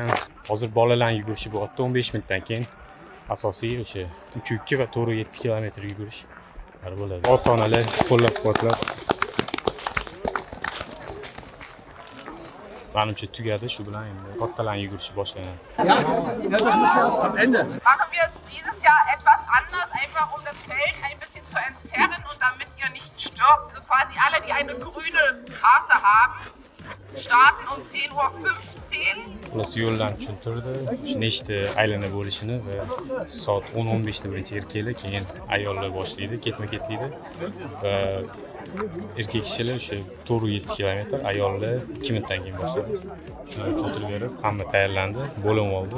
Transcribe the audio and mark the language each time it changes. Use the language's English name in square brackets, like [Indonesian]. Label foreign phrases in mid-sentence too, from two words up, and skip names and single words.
[Uzbek] Hozir bolalarning yugurishi bo'lyapti 15 minutdan keyin. Asosiy o'sha 3.2 va 4.7 kilometr yugurish bo'ladi. Ota-onalar qo'llab-quvvatlab. Menimcha tugadi, shu bilan endi kattalarning yugurishi boshlanadi. [German] Machen wir es dieses Jahr etwas anders, einfach um das Feld ein bisschen zu entzerren und damit ihr nicht stürzt. Also quasi alle, die eine grüne Karte haben, starten um 10:15 Uhr. [Uzbek] Plus yo'llarni tushuntirdi. Nechta aylana bo'lishini va soat 10-15 da birinchi erkaklar, keyin ayollar boshlaydi, ketma-ketlikda. Va erkak kishilar o'sha 4-7 kilometr, ayollar 2 minutdan keyin boshlaydi. Shuni tushuntirib berib, hamma tayyorlandi, bo'lim oldi.